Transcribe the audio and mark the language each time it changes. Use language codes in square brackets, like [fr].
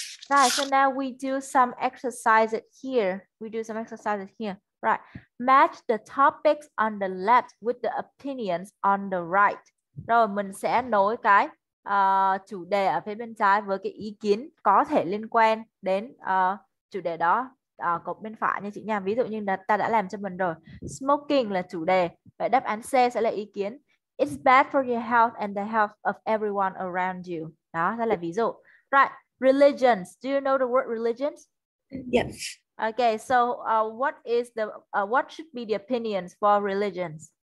[en] Right, so now we do some exercises here. We do some exercises here. Right. Match the topics on the left with the opinions on the right. [vi] Rồi mình sẽ nối cái chủ đề ở phía bên trái với cái ý kiến có thể liên quan đến chủ đề đó cột bên phải nha chị nha. Ví dụ như là ta đã làm cho mình rồi. Smoking là chủ đề. Vậy đáp án C sẽ là ý kiến. [en] It's bad for your health and the health of everyone around you. [vi] Đó, đó là ví dụ. [en] Right. Religions. Do you know the word religions? Yes. Okay, so what should be the opinions for religions?